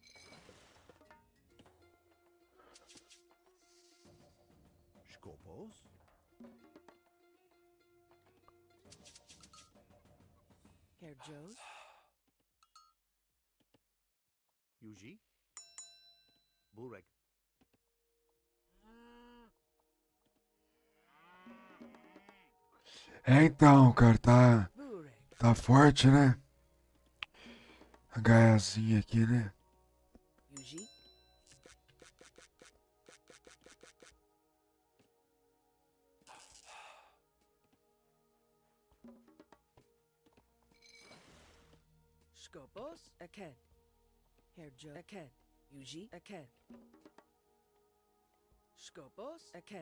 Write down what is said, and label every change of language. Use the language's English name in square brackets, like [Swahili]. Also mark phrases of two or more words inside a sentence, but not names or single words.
[Portuguese] Skopos, Herjos. Yuji, Bureg. É então, cara, tá. Bureg. Tá forte, né? A gaiazinha aqui, né? Yuji. Skopos, Aked. Herr Joe, Aked. Yuji, Aked. Skopos, Aked.